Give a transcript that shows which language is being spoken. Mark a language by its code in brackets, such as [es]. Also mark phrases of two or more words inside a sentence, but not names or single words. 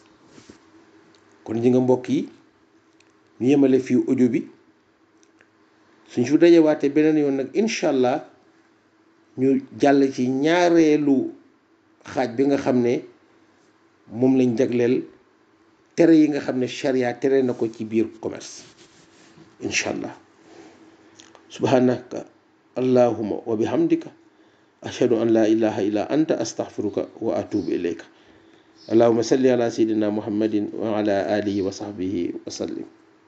[wo] kon ñi nga mbokk yi ñu yemale fii audio bi, suñ fi dajewaatee beneen yoon nag [ar] إن شاء الله [wo] ñu jàll ci ñaareelu xaaj bi nga xam ne moom lañ jagleel tere yi nga xam ne charia tere na ko ci biir commerce [ar] إن شاء الله. سبحانك اللهم وبحمدك أشهد أن لا إله إلا أنت أستغفرك وأتوب إليك. اللهم صل على سيدنا محمد وعلى آله وصحبه وسلم.